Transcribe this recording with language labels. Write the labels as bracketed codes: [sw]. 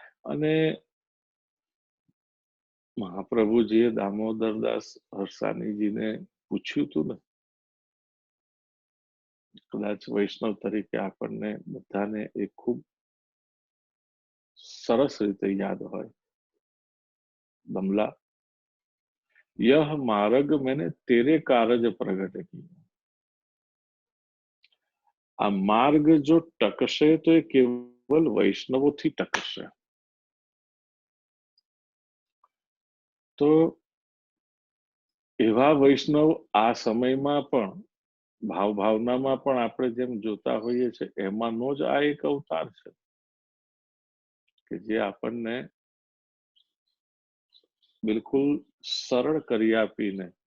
[gu] અને મહાપ્રભુજીએ દામોદરદાસ હરસાણીજીને પૂછ્યું હતું ને, કદાચ વૈષ્ણવ તરીકે આપણને બધાને એ ખૂબ સરસ રીતે યાદ હોય. [hi] बमला, यह मार्ग मैंने तेरे कारज प्रगट किया. [gu] આ માર્ગ જો ટકશે તો એ કેવલ વૈષ્ણવોથી ટકશે. તો એવા વૈષ્ણવ આ સમયમાં પણ ભાવ ભાવનામાં પણ આપણે જેમ જોતા હોઈએ છીએ એમાંનો જ આ એક અવતાર છે કે જે આપણને બિલકુલ સરળ કરી આપીને